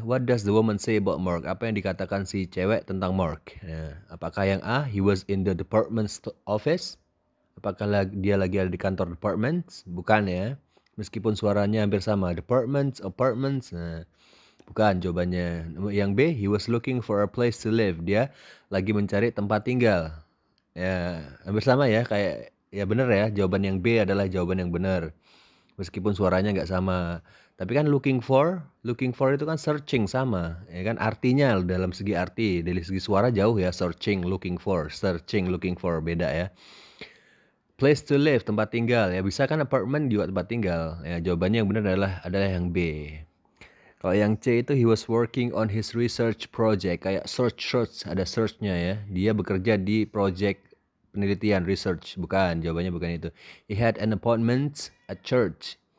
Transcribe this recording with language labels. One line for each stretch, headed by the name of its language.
English: What does the woman say about Mark?
Indonesian: Apa yang dikatakan si cewek tentang Mark? Ya. Apakah yang A,
English: he was in the department office?
Indonesian: Apakah dia lagi ada di kantor department? Bukan ya. Meskipun suaranya hampir sama, departments, apartments. Nah, bukan jawabannya. Yang B,
English: he was looking for a place to live.
Indonesian: Dia lagi mencari tempat tinggal. Ya, hampir sama ya, kayak ya benar ya. Jawaban yang B adalah jawaban yang benar. Meskipun suaranya nggak sama. Tapi kan looking for itu kan searching sama, ya kan artinya dalam segi arti, dari segi suara jauh ya, searching, looking for beda ya. Place to live, tempat tinggal ya, bisa kan apartment juga tempat tinggal. Ya, jawabannya yang benar adalah yang B. Kalau yang C itu
English: he was working on his research project,
Indonesian: kayak search ada searchnya ya. Dia bekerja di project penelitian research, bukan, jawabannya bukan itu.
English: He had an appointment at church.